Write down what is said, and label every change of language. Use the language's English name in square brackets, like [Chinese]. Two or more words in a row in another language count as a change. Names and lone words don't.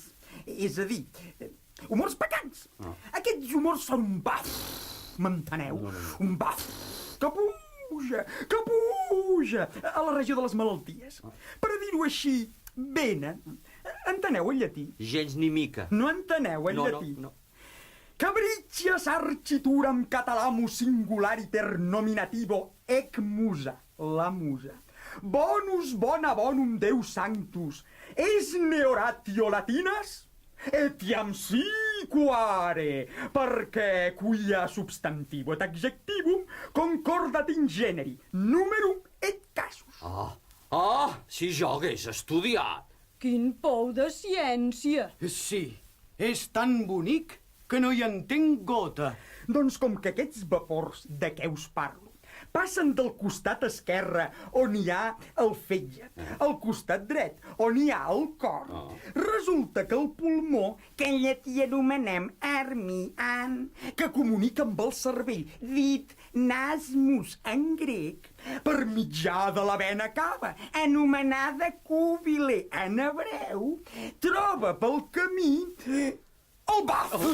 [Catalan] És a dir, humors pecans. Aquests humors són un baf, m'enteneu? Un baf que puja a la regió de les malalties. Per a dir-ho així, venen. Enteneu el llatí? Gens ni mica. No enteneu el llatí? No. [Latin] Cabriccia sarcituram catalamus singulariter nominativo ec musa, [Catalan] la musa. [Latin] Bonus bona bonum Deus sanctus, es neoratio latinas? Etiam siquare, perquè quia substantivo et adjectivum concordat in generi, numerum et casus. [Catalan] Si jo hagués estudiat. Quin pou de ciència! Sí, és tan bonic que no hi entenc gota. Doncs com que aquests vapors de què us parlo passen del costat esquerre on hi ha el fetge, al costat dret on hi ha el cor, resulta que el pulmó, que en llatí anomenem armian, que comunica amb el cervell, dit nasmus en grec, per mitjà de la vena cava, anomenada cúbile en hebreu, troba pel camí el baf.